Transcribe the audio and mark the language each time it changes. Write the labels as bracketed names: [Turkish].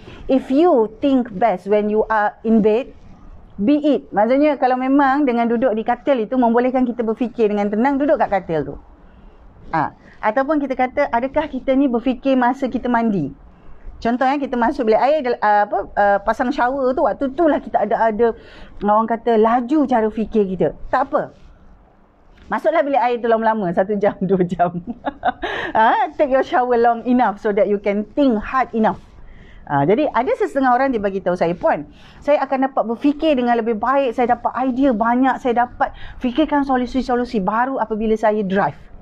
[English] If you think best when you are in bed, be it. [Malay] Maksudnya kalau memang dengan duduk di katil itu membolehkan kita berfikir dengan tenang, duduk kat katil tu. Ataupun kita kata adakah kita ni berfikir masa kita mandi. Contoh kita masuk bilik air, pasang shower tu, waktu tu lah kita ada orang kata laju cara fikir kita. Tak apa. Masuklah bilik air tu lama-lama, 1 jam, 2 jam. [English] Take your shower long enough so that you can think hard enough. [Malay] Jadi ada setengah orang dia bagi tahu saya, puan, saya akan dapat berfikir dengan lebih baik, saya dapat idea banyak, saya dapat fikirkan solusi-solusi baru apabila saya drive.